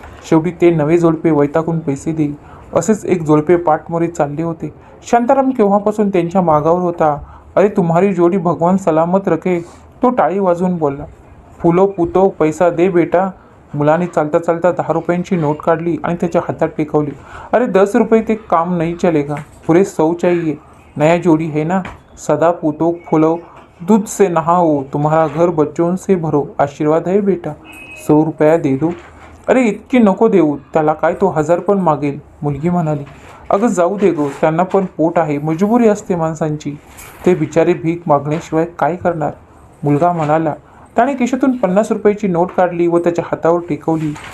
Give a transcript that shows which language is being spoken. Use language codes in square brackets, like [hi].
[mr] शेवटी ते नवे जोडपे वैतागून पैसे देई. असेच एक जोडपे पाठमोरे चालले होते. शांताराम केव्हापासून त्यांच्या मागावर होता. [hi] "अरे तुम्हारी जोडी भगवान सलामत रखे." [mr] तो टाळी वाजवून बोलला. [hi] "फुलो पुतो, पैसा दे बेटा." [mr] मुलाने चालता चालता 10 रुपयांची नोट काढली आणि त्याच्या हातात टेकवली. [hi] "अरे 10 रुपये ते काम नहीं चलेगा, पूरे 100 चाहिए. नया जोड़ी है ना, सदा पुतो फुलो, दूध से नहाओ, तुम्हारा घर बच्चों से भरो, आशीर्वाद है बेटा, 100 रुपया दे दो." [mr] "अरे इतकी नको देऊ, त्याला काय तो 1000 पण मागेल." मुलगी म्हणाली. "अगं जाऊ दे गो, त्यांना पण पोट आहे, मजबुरी असते माणसांची. ते बिचारे भीक मागण्याशिवाय काय करणार." मुलगा म्हणाला. त्याने खिशातून 50 रुपयाची नोट काढली व त्याच्या हातावर टेकवली.